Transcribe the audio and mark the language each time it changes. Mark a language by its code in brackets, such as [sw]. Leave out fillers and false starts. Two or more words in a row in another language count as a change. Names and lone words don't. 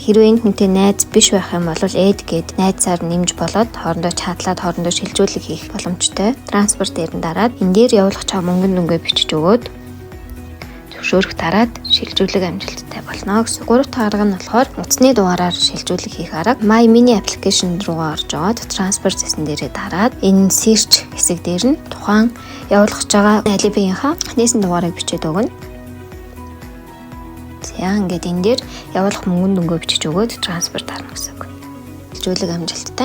[mn] Хэрвээ энэ хүнтэй найз биш байх юм бол add гээд найзаар нэмж болоод хоорондоо чатлаад хоорондоо шилжүүлэг хийх боломжтой. Трансфер дээр нь дараад энэ дээр явуулах чам мөнгөнд дөнгөө бичиж өгөөд зөвшөөрөх дараад шилжүүлэг амжилттай болно гэсэн. Гурав дахь арга нь болохоор утасны дугаараар шилжүүлэг хийх арга. My Mini application руугаа орж аваад трансфер зэсэн дээрээ дараад энэ search хэсэг дээр нь тухайн явуулах байгаа Alipay-ийнхаа нээсэн дугаарыг бичээд өгнө. За ингээд энэ дээр явуулах мөнгөнд дөнгөө бичиж өгөөд трансфер дарна гэсэн үг. Шилжүүлэг амжилттай.